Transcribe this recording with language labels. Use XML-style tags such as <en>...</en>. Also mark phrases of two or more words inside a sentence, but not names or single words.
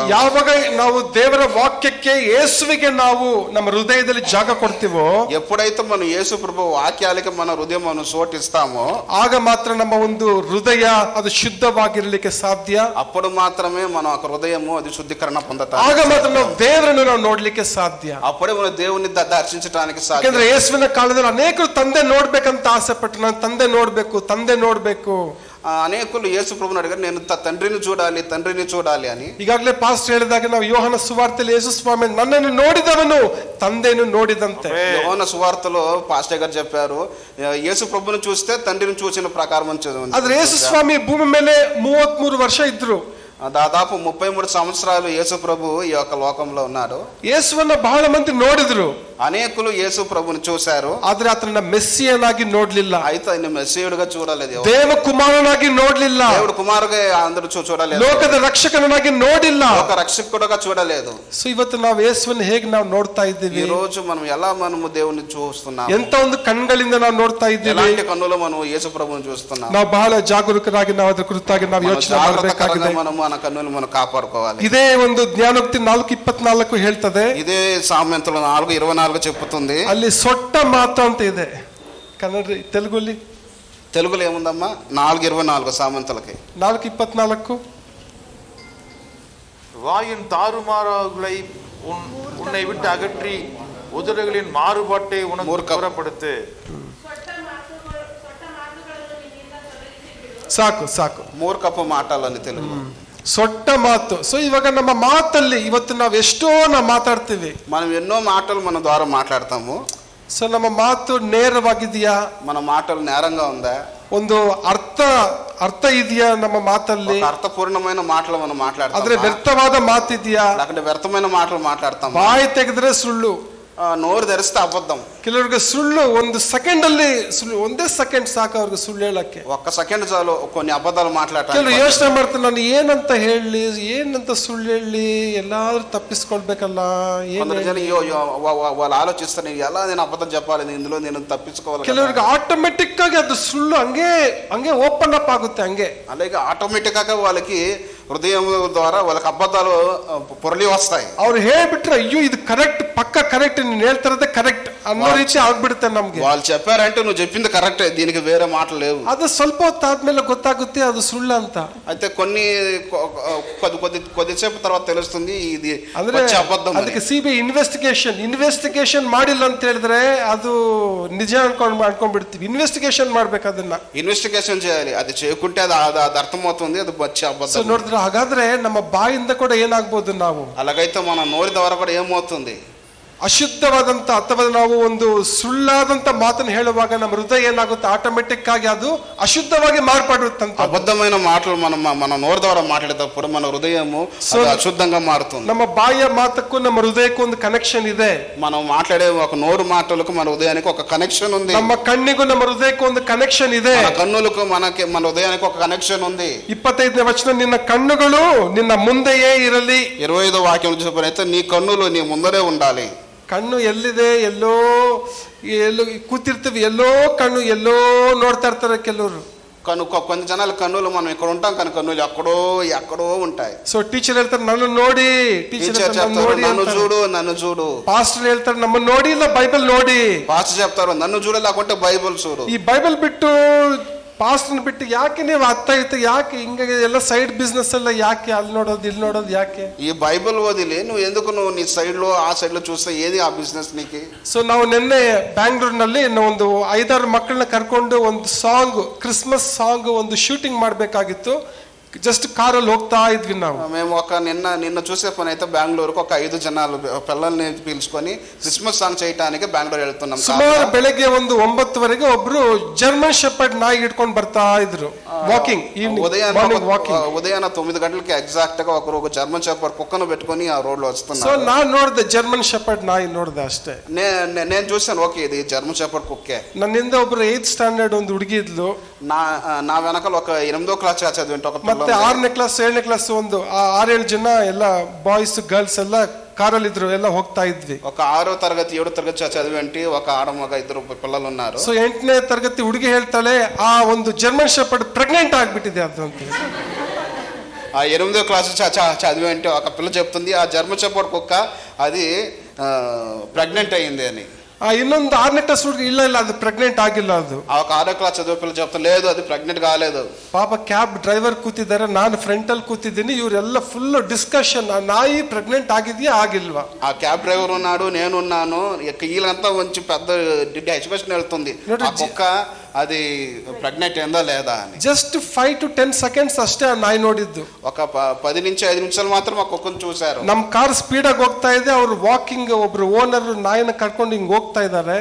<kn>ಯಾವಾಗ ನಾವು ದೇವರ ವಾಕ್ಯಕ್ಕೆ ಯೇಸುವಿಗೆ ನಾವು ನಮ್ಮ ಹೃದಯದಲ್ಲಿ ಜಾಗ ಕೊಡ್ತೀವೋ,</kn> <te>ఎప్పుడైతే మనం యేసు ప్రభు వాక్యాలకి మన హృదయం మనం చోటిస్తామో</te> <kn>ಆಗ ಮಾತ್ರ ನಮ್ಮ ಒಂದು ಹೃದಯ ಅದು ಶುದ್ಧವಾಗಿರ್ಲಿಕ್ಕೆ ಸಾಧ್ಯ.</kn> <te>అప్పుడు మాత్రమే మన ఒక హృదయము అది శుద్ధీకరణ పొందుతాం.</te> <kn>ಆಗ ಮಾತ್ರ ನಾವು ದೇವರನ್ನು ನಾವು ನೋಡ್ಲಿಕ್ಕೆ ಸಾಧ್ಯ.</kn> <te>అప్పుడే మనం దేవుని దర్శించడానికి సాధ్యం.</te> <kn>ಯಾಕಂದ್ರೆ ಯೇಸುವಿನ ಕಾಲದಲ್ಲಿ ಅನೇಕರು ತಂದೆ ನೋಡ್ಬೇಕಂತ ಆಸೆ ಪಟ್ಟು, ನಾನು ತಂದೆ ನೋಡ್ಬೇಕು.</kn> <te>అనేకులు యేసు ప్రభుని అడిగారు, నేను తండ్రిని చూడాలి అని.</te> <kn>ಈಗಾಗಲೇ ಪಾಸ್ಟರ್ ಹೇಳಿದಾಗ ನಾವು ಯೋಹಾನ ಸುವಾರ್ತೆಯಲ್ಲಿ ಯೇಸು ಸ್ವಾಮಿ ನನ್ನನ್ನು ನೋಡಿದವನು ತಂದೆಯನ್ನು ನೋಡಿದಂತೆ.</kn> <te>యోహాను సువార్తలో పాస్టర్ గారు చెప్పారు, యేసు ప్రభుని చూస్తే తండ్రిని చూసిన ప్రకారం.</te> <kn>ಆದ್ರೆ ಯೇಸು ಸ್ವಾಮಿ ಭೂಮಿ ಮೇಲೆ 33 ವರ್ಷ ಇದ್ರು.</kn> <te>దాదాపు 33 సంవత్సరాలు యేసు ప్రభు ఈ యొక్క లోకంలో ఉన్నాడు.</te> <kn>ಯೇಸುವನ್ನ ಬಹಳ ಮಂದಿ ನೋಡಿದ್ರು,</kn> <te>అనేకులు యేసు ప్రభుని చూశారు.</te> <kn>ಆದ್ರೆ ಆತನ ಮೆಸ್ಸಿಯನಾಗಿ ನೋಡ್ಲಿಲ್ಲ,</kn> <te>అయితే ఆయన మెస్సీయుడుగా చూడలేదు.</te> <kn>ದೇವ కుమారుನಾಗಿ ನೋಡ್ಲಿಲ್ಲ,</kn> <te>దేవుడు కుమారుగా అందరూ చూడలేదు.</te> <kn>ಲೋಕದ ರಕ್ಷಕನಾಗಿ ನೋಡಿಲ್ಲ.</kn> <te>ఒక రక్షకుడుగా చూడలేదు.</te> <kn>ಸೊ ಇವತ್ತು ನಾವು ಯೇಸುವನ್ನು ಹೇಗೆ ನಾವು ನೋಡ್ತಾ ಇದ್ದೀವಿ?</kn> <te>ఈ రోజు మనం ఎలా మనము దేవుని చూస్తున్నాం?</te> <kn>ಎಂತ ಒಂದು ಕಣ್ಗಳಿಂದ ನಾವು ನೋಡ್ತಾ ಇದ್ದೀವಿ?</kn> <te>ఎలాంటి కన్నులో మనం యేసు ప్రభుని చూస్తున్నాం?</te> <kn>ನಾವು ಬಹಳ ಜಾಗರೂಕರಾಗಿ ನಾವು ಅದರ ಕುರಿತಾಗಿ ನಾವು ಯೋಚನೆ ಮಾಡಬೇಕಾಗಿದೆ.</kn> <te>మనం మన కన్నులు మనం కాపాడుకోవాలి.</te> <kn>ಇದೇ ಒಂದು ಜ್ಞಾನೋಕ್ತಿ 4:24 ಹೇಳ್ತದೆ.</kn> <te>ఇదే సామెతలు 4:24 చెప్పుతుంది.</te> <kn>ಅಲ್ಲಿ ಸೊಟ್ಟ ಮಾತು ಅಂತ ಇದೆ. ಕನ್ನಡ తెలుగులో</kn> <te>ఏముందమ్మా? 4:24 సామెతలకి 4:24</te> <ta>வாயின் தாறுமாறுகளை உன்னை விட்டு அகற்றி உதடுகளின் மாறுபாட்டை உனக்கு புறப்படுத்து.</ta> <kn>ಸಾಕು</kn> <te>మూర్ఖపు మాటలను తెలుగు</te> <kn>ಸೊಟ್ಟ ಮಾತು. ಸೊ ಇವಾಗ ನಮ್ಮ ಮಾತಲ್ಲಿ ಇವತ್ತು ನಾವು ಎಷ್ಟೋ ನಾವು ಮಾತಾಡ್ತೀವಿ,</kn> <te>మనం ఎన్నో మాటలు మన ద్వారా మాట్లాడతాము.</te> <kn>ಸೊ ನಮ್ಮ ಮಾತು ನೇರವಾಗಿದೆಯಾ?</kn> <te>మన మాటలు నేరంగా ఉందా?</te> <kn>ಒಂದು ಅರ್ಥ ಇದೆಯಾ ನಮ್ಮ ಮಾತಲ್ಲಿ?</kn> <te>అర్థపూర్ణమైన మాటలు మనం మాట్లాడతాం.</te> <kn>ಆದ್ರೆ ವ್ಯರ್ಥವಾದ ಮಾತಿದೆಯಾ?</kn> <te>లేకపోతే వ్యర్థమైన మాటలు మాట్లాడతాం.</te> <kn>ಬಾಯಿ ತೆಗೆದ್ರೆ ಸುಳ್ಳು,</kn> <te>నోరు తెరిస్తే అబద్ధం.</te> <kn>ಕೆಲವರಿಗೆ ಸುಳ್ಳು ಒಂದು ಸೆಕೆಂಡ್ ಅಲ್ಲಿ ಸುಳ್ಳು, ಒಂದೇ ಸೆಕೆಂಡ್ ಸಾಕು ಅವ್ರಿಗೆ ಸುಳ್ಳು ಹೇಳಕ್ಕೆ.</kn> <te>ఒక్క సెకండ్ చాలు కొన్ని అబద్ధాలు మాట్లాడటానికి.</te> <kn>ಕೆಲವರು ಯೋಚನೆ ಮಾಡ್ತಾರೆ, ನಾನು ಏನಂತ ಹೇಳಿ, ಏನಂತ ಸುಳ್ಳು ಹೇಳಿ, ಎಲ್ಲಾದ್ರೂ ತಪ್ಪಿಸ್ಕೊಳ್ಬೇಕಲ್ಲ.</kn> <te>వాళ్ళు ఆలోచిస్తారు, నేను ఎలా నేను అబద్ధం చెప్పాలి, ఇందులో నేను తప్పించుకోవాలి.</te> <kn>ಕೆಲವರಿಗೆ ಆಟೋಮೆಟಿಕ್ ಆಗಿ ಅದು ಸುಳ್ಳು ಹಂಗೆ</kn> <en>open up</en> <kn>ಆಗುತ್ತೆ. ಹಂಗೆ</kn> <te>అలాగే ఆటోమేటిక్ గా వాళ్ళకి హృదయం ద్వారా వాళ్ళకి అబద్ధాలు పొరలి వస్తాయి.</te> <kn>ಅವ್ರು ಹೇಳ್ಬಿಟ್ರೆ ಅಯ್ಯೋ ಇದು ಕರೆಕ್ಟ್, ಪಕ್ಕ ಕರೆಕ್ಟ್, ನೀನ್ ಹೇಳ್ತಾರದೇ ಕರೆಕ್ಟ್ ಅನ್ನೋ ರೀತಿ ಆಗ್ಬಿಡುತ್ತೆ ನಮ್ಗೆ.</kn> <te>వాళ్ళు చెప్పారంటే నువ్వు చెప్పింది కరెక్టే, దీనికి వేరే మాటలు లేవు.</te> <kn>ಅದು ಸ್ವಲ್ಪ ಹೊತ್ತಾದ್ಮೇಲೆ ಗೊತ್ತಾಗುತ್ತೆ ಅದು ಸುಳ್ಳು ಅಂತ.</kn> <te>అయితే కొద్దిసేపు తర్వాత తెలుస్తుంది ఇది</te> <kn>ಅಂದ್ರೆ</kn> <te>అబద్ధం.</te> <kn>ಅದಕ್ಕೆ</kn> <en>CBI investigation</en> <kn>ಮಾಡಿಲ್ಲ ಅಂತ ಹೇಳಿದ್ರೆ ಅದು ನಿಜ ಅನ್ಕೊಂಡ್ಬಿಡ್ತೀವಿ. ಇನ್ವೆಸ್ಟಿಗೇಷನ್ ಮಾಡ್ಬೇಕು, ಅದನ್ನ</kn> <te>ఇన్వెస్టిగేషన్ చేయాలి. అది చేయకుంటే అది అర్థమవుతుంది అది బచ్చి అబద్ధం.</te> <kn>ನೋಡಿದ್ರೆ ಹಾಗಾದ್ರೆ ನಮ್ಮ ಬಾಯಿಂದ ಕೂಡ ಏನಾಗ್ಬೋದು, ನಾವು</kn> <te>అలాగైతే మన నోరి ద్వారా కూడా ఏమవుతుంది?</te> <kn>ಅಶುದ್ಧವಾದಂತ ಅಥವಾ ನಾವು ಒಂದು ಸುಳ್ಳಾದಂತ ಮಾತನ್ನು ಹೇಳುವಾಗ ನಮ್ಮ ಹೃದಯ ಏನಾಗುತ್ತೆ, ಆಟೋಮೆಟಿಕ್ ಆಗಿ ಅದು ಅಶುದ್ಧವಾಗಿ ಮಾರ್ಪಡುತ್ತಂತ.</kn> <te>అబద్ధమైన మాటలు మన నోరు ద్వారా మాట్లాడేటప్పుడు మన హృదయము అశుద్ధంగా మారుతుంది.</te> <kn>ನಮ್ಮ ಬಾಯಿಯ ಮಾತಕ್ಕೂ ನಮ್ಮ ಹೃದಯಕ್ಕೂ ಒಂದು ಕನೆಕ್ಷನ್ ಇದೆ.</kn> <te>మనం మాట్లాడే ఒక నోరు మాటలకు మన హృదయానికి ఒక కనెక్షన్ ఉంది.</te> <kn>ನಮ್ಮ ಕಣ್ಣಿಗೂ ನಮ್ಮ ಹೃದಯಕ್ಕೂ ಒಂದು ಕನೆಕ್ಷನ್ ಇದೆ.</kn> <te>మన కన్నులకు మన హృదయానికి ఒక కనెక్షన్ ఉంది.</te> <kn>25ನೇ ವಚನ, ನಿನ್ನ ಕಣ್ಣುಗಳು ನಿನ್ನ ಮುಂದೆಯೇ ಇರಲಿ.</kn> <te>25వ వాక్యం చూసినప్పుడు నీ కన్నులు నీ ముందరే ఉండాలి.</te> <kn>ಕಣ್ಣು ಎಲ್ಲಿದೆ, ಎಲ್ಲೋ ಕೂತಿರ್ತೀವಿ, ಎಲ್ಲೋ ಕಣ್ಣು ಎಲ್ಲೋ ನೋಡ್ತಾ ಇರ್ತಾರೆ ಕೆಲವರು.</kn> <te>కొన్ని జనాల కన్నులు మనం ఇక్కడ ఉంటాం కానీ కన్నులు ఎక్కడో ఉంటాయి.</te> <en>so teacher</en> <kn>ಹೇಳ್ತಾರೆ నన్ను ನೋಡಿ,</kn> <te>టీచర్ చెప్తారు నన్ను చూడు.</te> <kn>ಪಾಸ್ಟರ್ ಹೇಳ್ತಾರೆ ನಮ್ಮನ್ನು ನೋಡಿ, ಇಲ್ಲ ಬೈಬಲ್ ನೋಡಿ.</kn> <te>పాస్టర్ చెప్తారు నన్ను చూడు, లేకుంటే బైబిల్ చూడు.</te> <kn>ಈ ಬೈಬಲ್ ಬಿಟ್ಟು ಪಾಸ್ಟರ್ನ ಬಿಟ್ಟು ಯಾಕೆ ನೀವು ಅತ್ತ ಇತ್ತು ಯಾಕೆ ಹಿಂಗೆ ಎಲ್ಲ</kn> <en>side business</en> <kn>ಎಲ್ಲ ಯಾಕೆ ಅಲ್ಲಿ ನೋಡೋದು ಇಲ್ಲಿ ನೋಡೋದು ಯಾಕೆ?</kn> <te>ఈ బైబిల్ వదిలి నువ్వు నీ సైడ్ లో ఆ సైడ్ లో చూస్తే ఏది ఆ బిజినెస్ నీకు?</te> <kn>ಸೊ ನಾವು ನಿನ್ನೆ ಬ್ಯಾಂಗ್ಳೂರ್ನಲ್ಲಿ ಒಂದು 5-6 ಮಕ್ಕಳನ್ನ ಕರ್ಕೊಂಡು ಒಂದು ಸಾಂಗ್,</kn> <en>Christmas song</en> <kn>ಒಂದು ಶೂಟಿಂಗ್ ಮಾಡಬೇಕಾಗಿತ್ತು. జస్ట్ కారులో ಹೋಗ್ತಾ ఇద్వి ನಾವು.</kn> <te>మేము నిన్న చూసే పని అయితే బెంగళూరుకు ఒక 5 జనాలు పిల్లల్ని పిలుచుకొని క్రిస్మస్ సాంగ్ చేయడానికి బెంగళూరు వెళ్తున్నాం.</te> <kn>ಸುಮಾರು ಬೆಳಗ್ಗೆ ಒಂದು 9 ಒಬ್ರು ಜರ್ಮನ್ ಶೆಪರ್ಡ್ ನಾಯಿ ಹಿಡ್ಕೊಂಡು ಬರ್ತಾ ಇದ್ರು ವಾಕಿಂಗ್.</kn> <te>ఉదయాన 9 గంటలకి ఎగ్జాక్ట్ గా ఒక జర్మన్ షెపర్డ్ కుక్కను పెట్టుకొని ఆ రోడ్ లో వస్తున్నారు.</te> <kn>సో ನಾನು ನೋಡಿದೆ ಜರ್ಮನ್ ಶೆಪರ್ಡ್ ನಾಯಿ ನೋಡಿದೆ ಅಷ್ಟೇ.</kn> <te>నేను చూసాను, ఓకే ఇది జర్మన్ షెపర్డ్ కుక్కే.</te> <kn>ನನ್ನಿಂದ ಒಬ್ರು</kn> <en>8th standard</en> <kn>ಒಂದು ಹುಡುಗಿ ಇದ್ಲು.</kn> <te>నా వెనకాల ఒక 8వ క్లాస్ చదివింటే ఒక</te> <kn>ಮತ್ತೆ 6ನೇ ಕ್ಲಾಸ್ 7ನೇ ಕ್ಲಾಸ್ ಒಂದು 6-7 ಜನ ಎಲ್ಲ ಬಾಯ್ಸ್ ಗರ್ಲ್ಸ್ ಎಲ್ಲ ಕಾರಲ್ಲಿ ಇದ್ರು, ಎಲ್ಲ ಹೋಗ್ತಾ ಇದ್ವಿ.</kn> <te>ఒక 6వ తరగతి 7వ తరగతి చదివేంటి ఒక ఆడమగ 2 పిల్లలు ఉన్నారు.</te> <kn>ಸೊ 8ನೇ ತರಗತಿ ಹುಡುಗಿ ಹೇಳ್ತಾಳೆ ಆ ಒಂದು ಜರ್ಮನ್ ಶೆಪರ್ಡ್ ಪ್ರೆಗ್ನೆಂಟ್ ಆಗ್ಬಿಟ್ಟಿದೆ ಅದು ಅಂತ.</kn> <te>ఆ 8వ క్లాస్ చదివేంటి ఒక పిల్ల చెప్తుంది ఆ జర్మన్ షెపర్డ్ కుక్క అది ప్రెగ్నెంట్ అయ్యింది అని.</te> <kn>ಇನ್ನೊಂದು 6ನೇ ಕ್ಲಾಸ್ ಹುಡುಗಿ ಇಲ್ಲ ಅದು ಪ್ರೆಗ್ನೆಂಟ್ ಆಗಿಲ್ಲ. ಅದು</kn> <te>ಆ 6వ క్లాస్ చదివే పిల్ల చెప్తా లేదు అది ప్రెగ్నెంట్ కాలేదు.</te> <kn>ಪಾಪ</kn> <en>cab driver</en> <kn>ಕೂತಿದ್ದಾರೆ, ನಾನು ಫ್ರಂಟ್ ಅಲ್ಲಿ ಕೂತಿದ್ದೀನಿ, ಇವರೆಲ್ಲ</kn> <en>full discussion</en> <kn>ಆ ನಾಯಿ ಪ್ರೆಗ್ನೆಂಟ್ ಆಗಿದೆಯಾ ಆಗಿಲ್ವಾ.</kn> <te>ఆ</te> <en>cab driver</en> <te>ఉన్నాడు, నేనున్నాను, వీళ్ళంతా కొంచెం పెద్ద డిస్కషన్ వెళ్తుంది ఆ కుక్క అది ప్రెగ్నెంట్ ఏందా లేదా అని.</te> <en>just 5 to 10 seconds</en> <kn>ಅಷ್ಟೇ ಆ ನಾಯಿ ನೋಡಿದ್ದು.</kn> <te>ఒక 10 నుంచి 5 నిమిషాలు మాత్రం ఆ కుక్కను చూశారు.</te> <kn>ನಮ್ಮ</kn> <en>car speed</en> <kn>ಆಗಿ ಹೋಗ್ತಾ ಇದೆ, ಅವರು ವಾಕಿಂಗ್ ಒಬ್ರು ಓನರ್ ನಾಯಿನ ಕರ್ಕೊಂಡು ಹಿಂಗ್ ಹೋಗ್ತಾ ಇದ್ದಾರೆ.</kn>